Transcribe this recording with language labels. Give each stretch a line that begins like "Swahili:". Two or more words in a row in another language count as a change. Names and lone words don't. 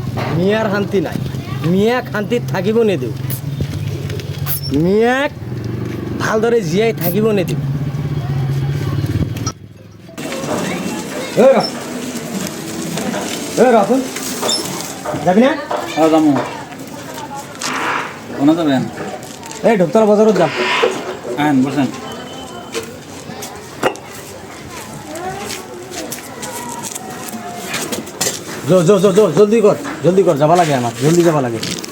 Assamese: মিয়ার শান্তি নাই, মিয়াক শান্তিত থাকিব নিদিওঁ, মিয়াক ভালদৰে জীয়াই থাকিব নিদিওঁ।
Bangla: রতন যাবি না? যাবো। কোনে যাবেন?
Assamese: এই ঢোকতলা বাজারত যাম।
Bangla: আইন বসেন। জলদি কর যাবা লাগে, আমার জলদি যাবা লাগে।